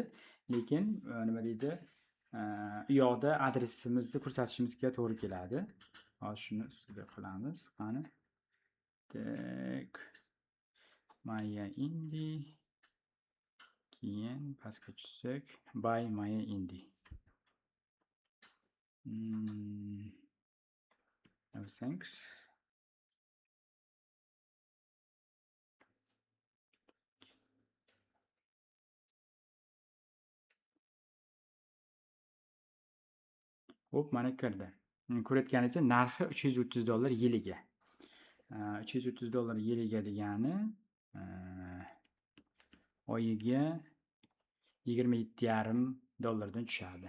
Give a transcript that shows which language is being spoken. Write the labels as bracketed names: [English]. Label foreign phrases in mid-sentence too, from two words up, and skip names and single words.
[Uzbek] Lekin nima deydi? U yoqda adresimizni ko'rsatishimizga to'g'ri keladi. Hozir shuni ustiga qilamiz. Qani? Tak. Maya Indi. Keyin pastga tushsak, [English] by Maya Indi. No thanks. [Uzbek] Hop, mana kirdi. Ko'rayotganingiz narxi $330 yiliga. $330 yiliga degani oyiga $27,5 dan tushadi.